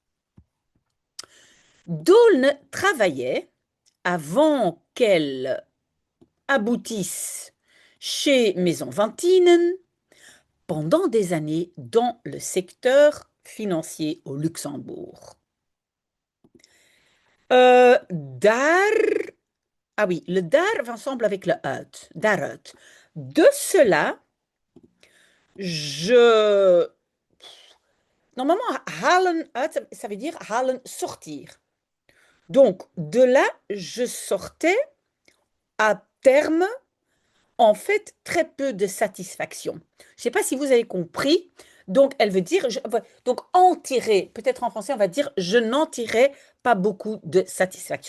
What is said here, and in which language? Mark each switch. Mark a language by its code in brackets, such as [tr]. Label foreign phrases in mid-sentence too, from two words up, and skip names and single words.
[fr] Daulne travaillait avant qu'elle aboutisse chez Maison Vantinen pendant des années dans le secteur financier au Luxembourg. Daar, ah oui, le daar va ensemble avec le uit, daaruit. De cela, normalement, [nl] halen uit, [fr] ça veut dire halen, sortir. Donc, de là, je sortais à terme, en fait, très peu de satisfaction. Je ne sais pas si vous avez compris. Donc, elle veut dire, donc en tirer, peut-être en français, on va dire, je n'en tirais pas beaucoup de satisfaction.